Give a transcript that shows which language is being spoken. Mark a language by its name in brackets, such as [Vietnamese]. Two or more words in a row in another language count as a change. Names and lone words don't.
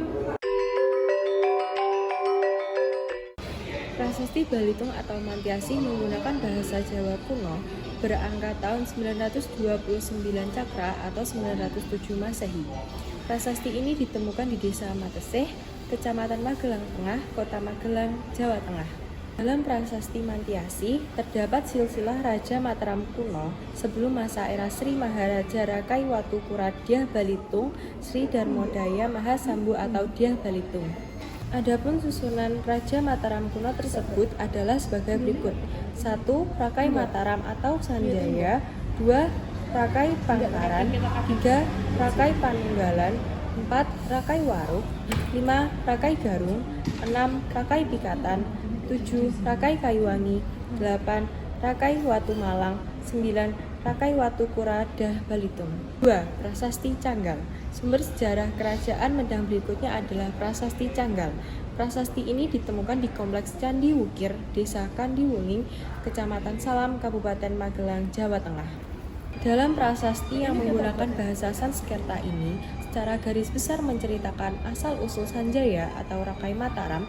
[Indonesian] Prasasti Balitung atau Mantiasi menggunakan bahasa Jawa kuno berangka tahun 929 Cakra atau 907 Masehi. Prasasti ini ditemukan di Desa Mateseh, Kecamatan Magelang Tengah, Kota Magelang, Jawa Tengah. Dalam prasasti Mantiasi terdapat silsilah Raja Mataram kuno sebelum masa era Sri Maharaja Rakai Watu Kuradyah Balitung Sri Darmodaya Mahasambu atau Dyah Balitung. Adapun susunan Raja Mataram kuno tersebut adalah sebagai berikut. 1. Rakai Mataram atau Sanjaya. 2. Rakai Pangkaran. 3. Rakai Panunggalan. 4. Rakai Waruk. 5. Rakai Garung. 6. Rakai Pikatan. 7. Rakai Kayuwangi. 8. Rakai Watu Malang. 9. Rakai Watu Kuradah Balitung. 2. Prasasti Canggal. Sumber sejarah kerajaan Medang berikutnya adalah Prasasti Canggal. Prasasti ini ditemukan di Kompleks Candi Wukir, Desa Kandiwuning, Kecamatan Salam, Kabupaten Magelang, Jawa Tengah. Dalam prasasti yang menggunakan bahasa Sanskerta ini, secara garis besar menceritakan asal-usul Sanjaya atau Rakai Mataram.